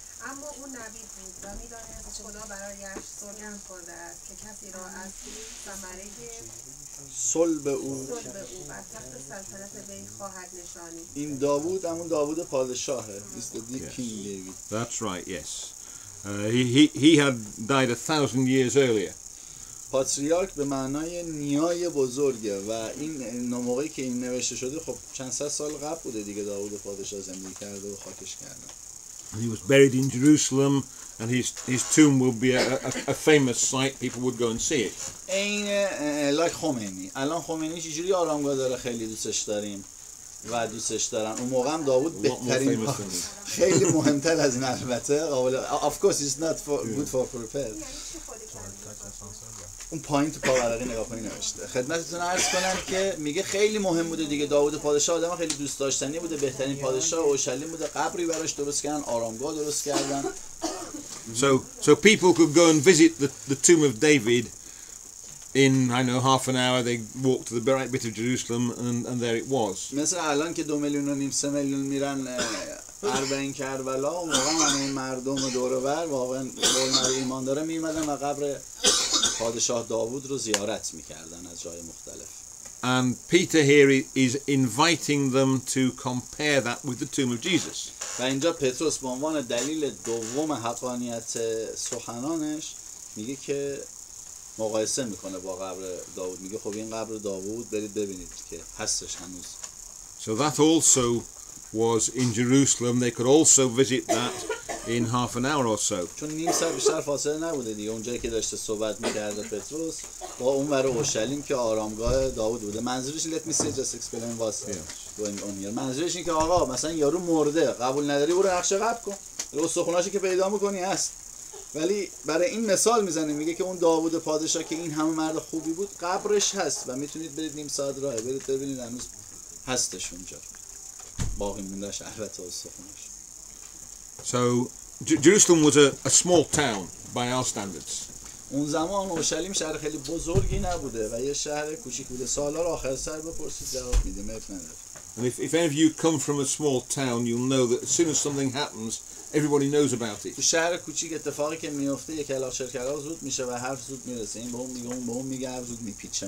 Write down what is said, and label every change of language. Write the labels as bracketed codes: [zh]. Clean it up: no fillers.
[fa] اما او نبی بود و می‌دانست خدا برایش سوگند خورده است که کسی را از ثمره صلب او بر تخت سلطنت وی خواهد نشانید. این داوود همون داوود پادشاهه. [en] Is the King David. That's right, yes. He had died 1,000 years earlier. [fa] پاتریارک به معنای نیای بزرگه و این موقعی که این نوشته شده خب چند صد سال قبل بوده دیگه داوود پادشاه زندگی کرده و خاکش کردن. [en] He was buried in Jerusalem and his tomb will be a famous sight. People would go and see it. [fa] این لایک خمینی. الان خمینی چجوری آرامگاه داره، خیلی دوستش داریم و دوستش دارن. اون موقع هم داوود بهترین خیلی مهمتر از این البته. [en] Of course it's not good for prepared. [fa] اون پایین تو پاورقی نگاه کنی نوشته. خدمتتون عرض کنم که میگه خیلی مهم بوده دیگه. داوود پادشاه آدم خیلی دوست داشتنی بوده، بهترین پادشاه اورشلیم بوده، قبری براش درست کردن، آرامگاه درست کردن. [en] So people could go and visit the tomb of David in, I know, half an hour. They walk to the right bit of Jerusalem and there it was. [fa] مثل الان که 2.5 میلیون 3 میلیون میرن اربعین کربلا، اون موقع همه این مردم دور و بر واقعا قول ایمان داره میمدن و قبر پادشاه داوود رو زیارت میکردن از جای مختلف. [en] And Peter here is inviting them to compare that with the tomb of Jesus. [fa] و اینجا پتروس به عنوان دلیل دوم حقانیت سخنانش میگه که مقایسه میکنه با قبر داوود، میگه خب این قبر داوود برید ببینید که هستش هنوز. [en] So that also was in Jerusalem. They could also visit that in half an hour or so. [fa] چون نیم ساعت بیشتر فاصله نبوده دیگه، اونجایی که داشته صحبت میکرده پتروس با اون ور اورشلیم که آرامگاه داوود بوده. منظورش [en] let me say just explain what's going on here. [fa] منظورش این که آقا مثلا یارو مرده، قبول نداری برو نقشه قبر کن، استخوناشو که پیدا میکنی هست. ولی برای این مثال میزنه، میگه که اون داوود پادشاه که این همه مرد خوبی بود قبرش هست و میتونید برید نیم ساعت راه برید ببینید هنوز هستش اونجا، باقی موندهش البته استخوناش. [en] So Jerusalem was a small town by our standards. [fa] اون زمان اورشلیم شهر خیلی بزرگی نبوده و یه شهر کوچیک بوده. سوالا رو آخر سر بپرسید جواب میدیم. [en] And if any of you come from a small town, you'll know that as soon as something happens, everybody knows about it. [fa] تو شهر کوچیک اتفاقی که میفته یک کلاغ شرکلا زود میشه و حرف زود میرسه. این به اون میگه، اون به اون میگه، زود میپیچه.